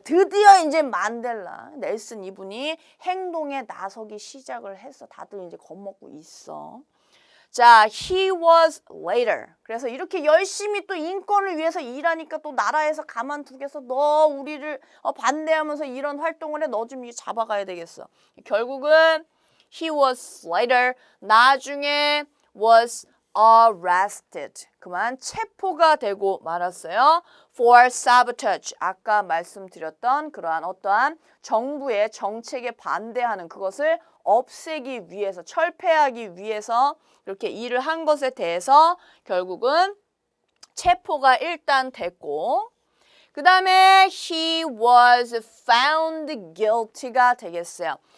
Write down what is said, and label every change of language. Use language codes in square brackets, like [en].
[ko] 드디어 이제 만델라, 넬슨 이분이 행동에 나서기 시작을 했어. 다들 이제 겁먹고 있어. 자, [en] he was later. [ko] 그래서 이렇게 열심히 또 인권을 위해서 일하니까 또 나라에서 가만두겠어. 너 우리를 반대하면서 이런 활동을 해. 너 좀 잡아가야 되겠어. 결국은 [en] he was later. [ko] 나중에 [en] was arrested. [ko] 그만 체포가 되고 말았어요. [en] For sabotage. [ko] 아까 말씀드렸던 그러한 어떠한 정부의 정책에 반대하는 그것을 없애기 위해서, 철폐하기 위해서 이렇게 일을 한 것에 대해서 결국은 체포가 일단 됐고, 그 다음에 [en] he was found guilty [ko] 가 되겠어요.